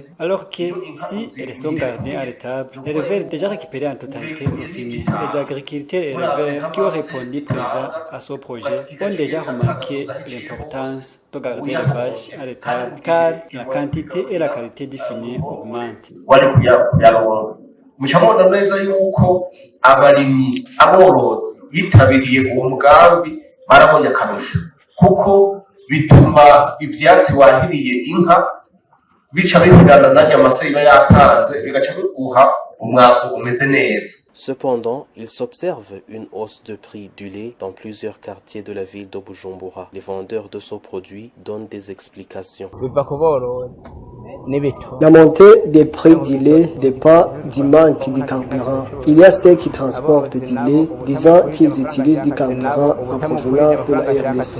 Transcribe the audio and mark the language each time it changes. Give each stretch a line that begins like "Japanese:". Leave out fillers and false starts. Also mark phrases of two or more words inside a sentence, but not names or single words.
French: Alors que si elles sont gardées à l'étable, l'éleveur déjà récupéré en totalité le fumier. Les agriculteurs et éleveurs qui ont répondu présent adhérents à ce projet ont déjà remarqué l'importance de garder les vaches à l'étable car la quantité et la qualité du fumier augmentent.
Rundi: mucamubona neza yuko abarimyi aborozi bitabiriye uwo mugambi barabonye akarusho kuko bituma ivyatsi wahiriye inka bica bihurana na nyamase iba yatanze bigaca biguha umwavu umeze neza.
French: Cependant, il s'observe une hausse de prix du lait dans plusieurs quartiers de la ville de Bujumbura. Les vendeurs de ce produit donnent des explications. La montée des prix du lait dépend du manque de carburant. Il y a ceux qui transportent du lait disant qu'ils utilisent du carburant en provenance de la RDC.